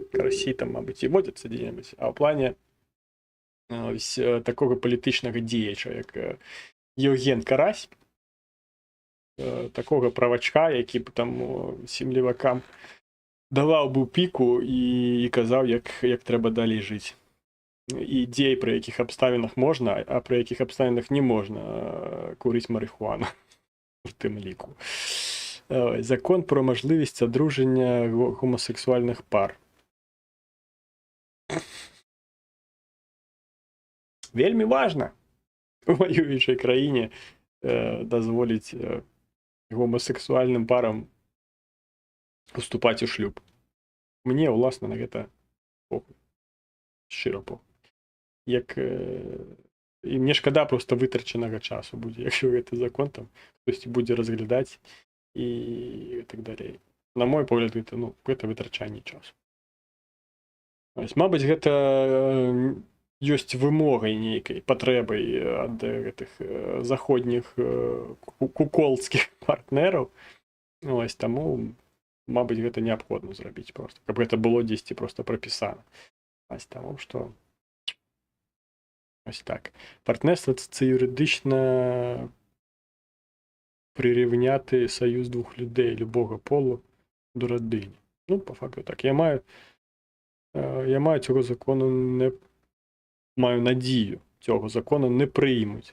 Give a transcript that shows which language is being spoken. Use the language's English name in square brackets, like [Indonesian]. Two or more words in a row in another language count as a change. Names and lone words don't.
[Belarusian] Карасі там, мабыць, і водзяцца дзе-небудзь, а ў плане такога палітычнага дзеяча, як Євген Карась, такога правачка, які б там усім левакам даваў бы піку і казаў, як трэба далей жыць. І дзе і пры якіх абставінах можна, а пры якіх абставінах не можна курыць марыхуану в тым ліку. [Ukrainian] Закон про можливість одруження гомосексуальних пар. Вельми важно у воюючій країні дозволити гомосексуальним парам вступати у шлюб. Мені, власне, на це похуй. Щиро похуй. І мені шкода просто витраченого часу буде, якщо цей закон там хтось буде розглядати і так далі. [Belarusian] На мой погляд, [Ukrainian] це витрачання часу. [Belarusian] Ось, мабуть, гэта ёсць вымогай нейкай, патрэбай ад гэтых заходніх куколдскіх партнераў. Ось, таму, мабыць, гэта неабходна зрабіць просто, каб гэта было дзесьці просто прапісана. Ось, таму, што ось так. [Ukrainian] Партнерство – це юридично прирівняти союз двох людей любого полу до родини. Ну, по факту так. Я маю цього закону не маю надію, цього закону не приймуть.